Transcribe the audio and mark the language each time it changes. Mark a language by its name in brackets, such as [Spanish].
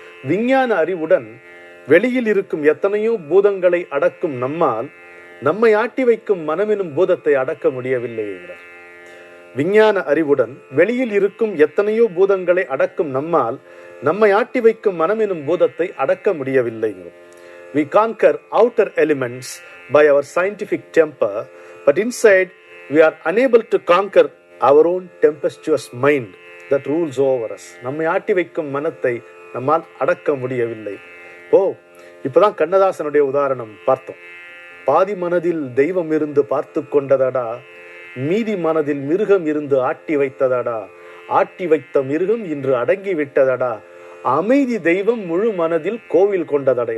[Tamil] விஞ்ஞான அறிவுடன் வெளியில் இருக்கும் எத்தனையோ பூதங்களை அடக்கும் நம்மால் நம்மை ஆட்டி வைக்கும் மனமெனும் பூதத்தை அடக்க முடியவில்லை என்கிறார். விஞ்ஞான அறிவுடன் வெளியில் இருக்கும் எத்தனையோ பூதங்களை அடக்கும் நம்மால் நம்மை ஆட்டி வைக்கும் மனமெனும் பூதத்தை அடக்க முடியவில்லை. [English] We conquer outer elements by our scientific temper, but inside we are unable to conquer our own tempestuous mind that rules over us. [Tamil] நம்மை ஆட்டி வைக்கும் மனத்தை நம்மால் அடக்க முடியவில்லை. இப்பதான் கண்ணதாசனுடைய உதாரணம் பார்த்தோம். பாதி மனதில் தெய்வம் இருந்து பார்த்து கொண்டதடா, மீதி மனதில் மிருகம் இருந்து ஆட்டி வைத்ததடா, ஆட்டி வைத்த மிருகம் இன்று அடங்கி விட்டதடா, அமைதி தெய்வம் முழு மனதில் கோவில் கொண்டதடா.